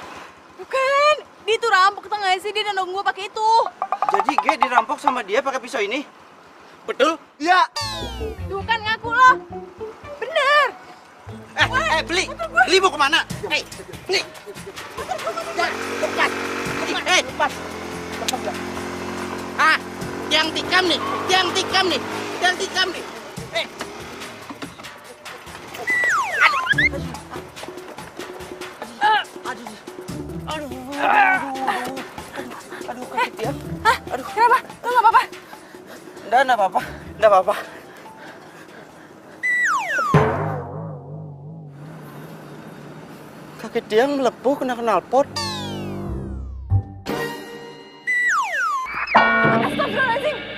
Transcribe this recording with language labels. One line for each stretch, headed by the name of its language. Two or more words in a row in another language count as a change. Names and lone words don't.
Indonesian: Bukan, dia tuh rampok, tau gak sih? Dia nendang gua pakai itu. Jadi G dirampok sama dia pakai pisau ini? Betul? Ya. Tuh kan ngaku lo. Bener. Beli mau kemana? Hei, nih. Lepas. Lepas. Tiang tikam nih. Aduh, kaki Tiang. Aduh, kenapa? Lo gak apa-apa? Enggak apa-apa. Kaki Tiang melepuh kena knalpot. Astagfirullahaladzim.